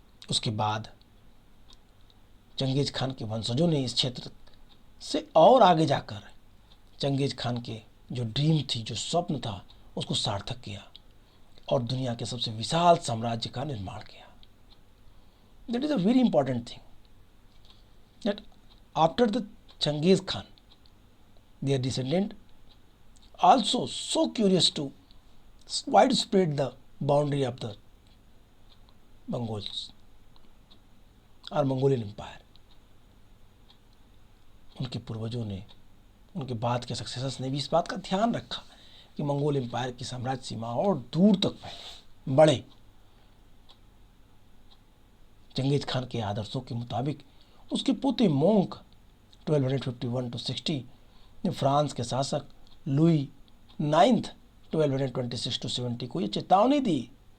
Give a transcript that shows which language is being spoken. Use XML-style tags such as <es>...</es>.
<hi>उसके बाद Genghis Khan के वंशजों ने इस क्षेत्र से और आगे जाकर चंगेज खान के जो ड्रीम थी, जो स्वप्न था, उसको सार्थक किया और दुनिया के सबसे विशाल साम्राज्य का निर्माण किया।</hi> <en>That is a very important thing that after the Genghis Khan, their descendant also so curious to widespread the boundary of the Mongols or Mongolian Empire.</en> <hi>उनके पूर्वजों ने, उनके बाद के सक्सेसर्स ने भी इस बात का ध्यान रखा कि मंगोल एम्पायर की साम्राज्य सीमा और दूर तक फैले, बढ़े। चंगेज खान के आदर्शों के मुताबिक उसके पोते मोंक 1251 to 60 ने फ्रांस के शासक लुई 9th 1226 to 70 को यह चेतावनी दी</hi>